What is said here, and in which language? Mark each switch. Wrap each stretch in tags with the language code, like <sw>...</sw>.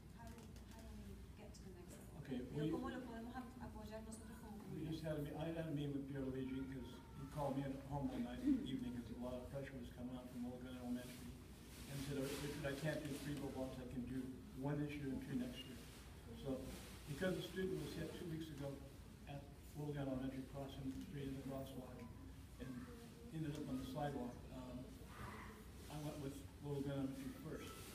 <en>How do we get to the next level? Okay,</en> <es>¿Cómo lo podemos apoyar nosotros como comunidad?</es> <en>I had a meeting with Pierre Luigi, because he called me at home one night evening because a lot of pressure was coming on from Mulligan Elementary, and said, Richard, I can't do 3 bulb outs, I can do 1 this year and 2 next year. So because the student was hit 2 weeks ago at Mulligan Elementary, crossing the street in the crosswalk, and ended up on the sidewalk, I went with Mulligan Elementary first.</en>